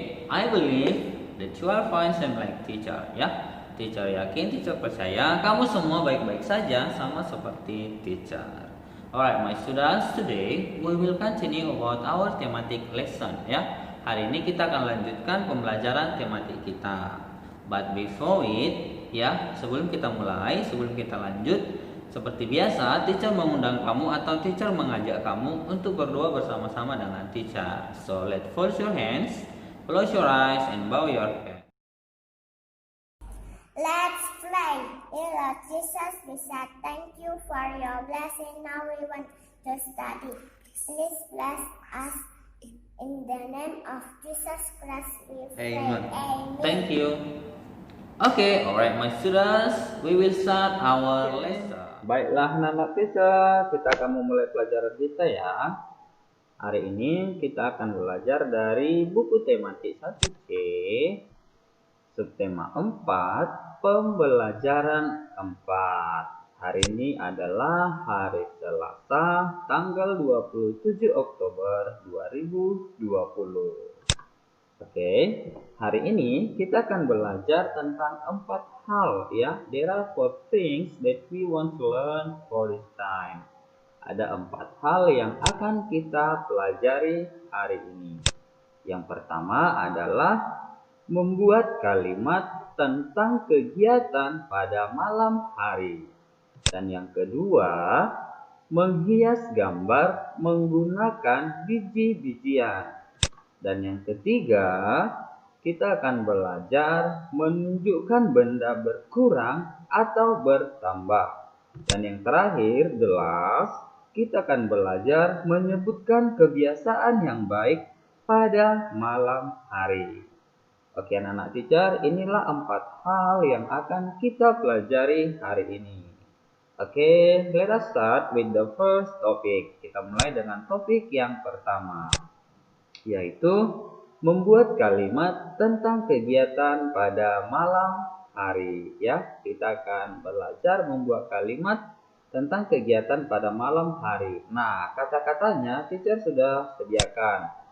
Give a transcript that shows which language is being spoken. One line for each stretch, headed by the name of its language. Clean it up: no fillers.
English: I believe that you are fine same like teacher.
Indonesian: Ya, teacher yakin, teacher percaya kamu semua baik-baik saja sama seperti teacher.
English: Alright, my students, today we will continue about our thematic lesson.
Indonesian: Ya, hari ini kita akan lanjutkan pembelajaran tematik kita.
English: But before it,
Indonesian: ya, sebelum kita mulai, sebelum kita lanjut, seperti biasa, teacher mengundang kamu atau teacher mengajak kamu untuk berdoa bersama-sama dengan teacher.
English: So, let's fold your hands, close your eyes, and bow your head. Let's pray. Dear Lord Jesus, we say thank you for your blessing. Now we want to study. Please bless us. In the name of Jesus Christ, we pray. Amen. Amen. Thank you. Okay, alright my students, we will start our lesson.
Indonesian: Baiklah anak-anak teacher, kita akan memulai pelajaran kita ya. Hari ini kita akan belajar dari buku tematik 1C, subtema 4, pembelajaran 4. Hari ini adalah hari Selasa, tanggal 27 Oktober 2020. Oke, hari ini kita akan belajar tentang 4 hal ya.
English: There are 4 things that we want to learn for this time.
Indonesian: Ada 4 hal yang akan kita pelajari hari ini. Yang pertama adalah membuat kalimat tentang kegiatan pada malam hari. Dan yang kedua, menghias gambar menggunakan biji-bijian. Dan yang ketiga, kita akan belajar menunjukkan benda berkurang atau bertambah. Dan yang terakhir,
English: the last,
Indonesian: kita akan belajar menyebutkan kebiasaan yang baik pada malam hari. Oke anak-anak teacher, inilah 4 hal yang akan kita pelajari hari ini.
English: Oke, let us start with the first topic.
Indonesian: Kita mulai dengan topik yang pertama, yaitu membuat kalimat tentang kegiatan pada malam hari ya. Kita akan belajar membuat kalimat tentang kegiatan pada malam hari. Nah, kata-katanya teacher sudah sediakan.